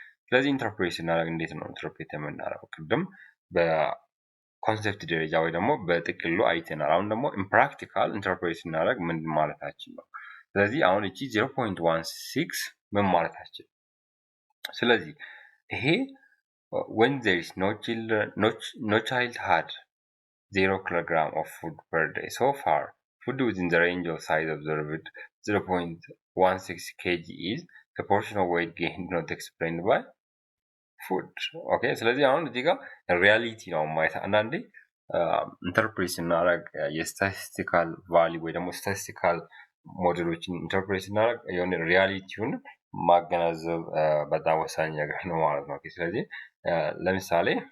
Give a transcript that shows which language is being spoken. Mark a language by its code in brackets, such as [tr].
[am] ስለዚህ ኢንተርፕሬት ስናደርግ እንዴት ነው ኢንተርፕሬት የምናደርገው ቅድም በኮንሰፕት ደረጃ ወይ ደግሞ በጥቅሉ አይተናል አሁን ደግሞ in practical ኢንተርፕሬት ስናደርግ ምን ማለታችን ነው ስለዚህ አሁን እቺ 0.16 ምን ማለታችን ስለዚህ ይሄ [en] when there is no child had 0 kilogram of food per day. So far, food within the range of size observed 0.16 kg is the portion of weight gained not explained by food. [am] Okay, ስለዚህ አሁን እዚህ ጋር ሪያሊቲ ነው ማለት አንዳንዴ ኢንተርፕሬት ስናደርግ የስታቲስቲካል ቫልዩ ወይ ደግሞ ስታቲስቲካል ሞዴሎችን ኢንተርፕሬት ስናደርግ የሆነ ሪያሊቲውን ማገናዘብ በጣም ወሳኝ ነገር ነው ማለት ነው። ስለዚህ ለምሳሌ